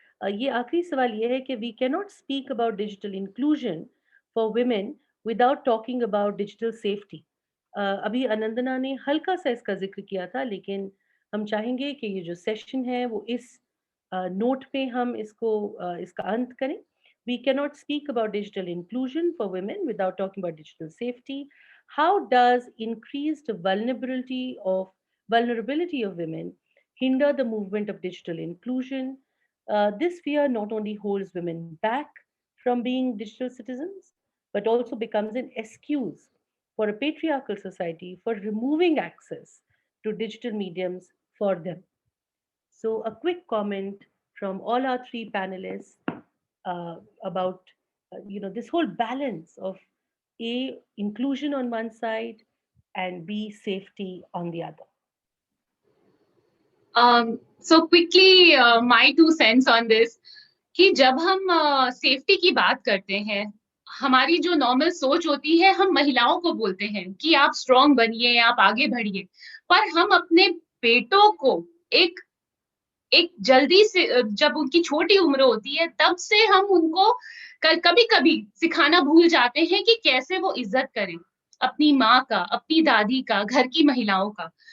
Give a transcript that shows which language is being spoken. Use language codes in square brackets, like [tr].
[hi] ये आखिरी सवाल ये है कि [en] We can not speak about digital inclusion for women without talking about digital safety. [hi] अभी आनंदना ने हल्का सा इसका जिक्र किया था, लेकिन हम चाहेंगे कि ये जो सेशन है वो इस नोट पे हम इसका अंत करें। [en] We cannot speak about digital inclusion for women without talking about digital safety. How does increased vulnerability of women hinder the movement of digital inclusion? This fear not only holds women back from being digital citizens, but also becomes an excuse for a patriarchal society for removing access to digital mediums for them. So, a quick comment from all our three panelists about this whole balance of A, inclusion on one side, and B, safety on the other. So quickly, my 2 cents on this, [hi] कि जब हम safety की बात करते हैं, हमारी जो normal सोच होती है, हम महिलाओं को बोलते हैं कि आप स्ट्रांग बनिए, आप आगे बढ़िए, पर हम अपने बेटों को एक जल्दी से, जब उनकी छोटी उम्र होती है, तब से हम उनको कभी-कभी सिखाना भूल जाते हैं कि कैसे वो इज्जत करें अपनी माँ का, अपनी दादी का, घर की महिलाओं का।